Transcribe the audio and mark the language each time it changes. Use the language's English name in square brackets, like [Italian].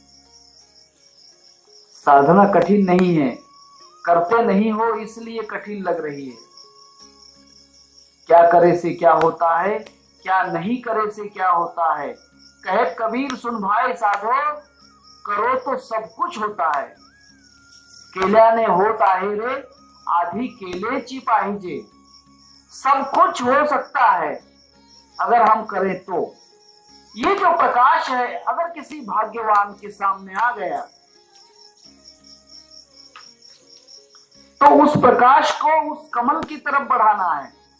[Hindi] साधना कठिन नहीं है, करते नहीं हो इसलिए कठिन लग रही है। क्या करे से क्या होता है, क्या नहीं करे से क्या होता है। कहे कबीर सुन भाई साधो, करो तो सब कुछ होता है। [Marathi] केल्याने होत आहे रे, आधी केलेची पाहिजे। [Hindi] सब कुछ हो सकता है अगर हम करें तो। ये जो प्रकाश है अगर किसी भाग्यवान के सामने आ गया तो उस प्रकाश को उस कमल की तरफ बढ़ाना है।